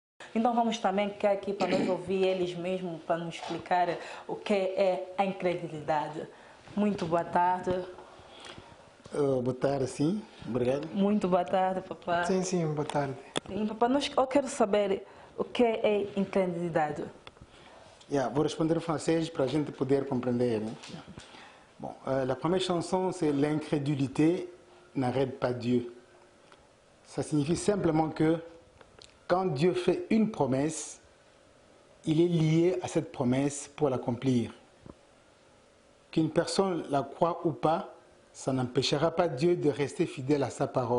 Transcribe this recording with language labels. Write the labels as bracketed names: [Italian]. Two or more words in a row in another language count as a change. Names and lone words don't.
[Portuguese] Então vamos também ficar aqui para nós ouvir eles mesmos, para nos explicar o que é a incredulidade. Muito boa tarde. Boa tarde, sim. Obrigado. Muito boa tarde, papá. Sim, boa tarde. Sim, papá, eu quero saber o que é incredulidade. Vou responder [French] en français [Portuguese] para a gente poder compreender. [French] Bon, la première chanson, c'est l'incrédulité n'arrête pas Dieu. Ça signifie simplement que quand Dieu fait une promesse, il est lié à cette promesse pour l'accomplir. Qu'une personne la croit ou pas, ça n'empêchera pas Dieu de rester fidèle à sa parole.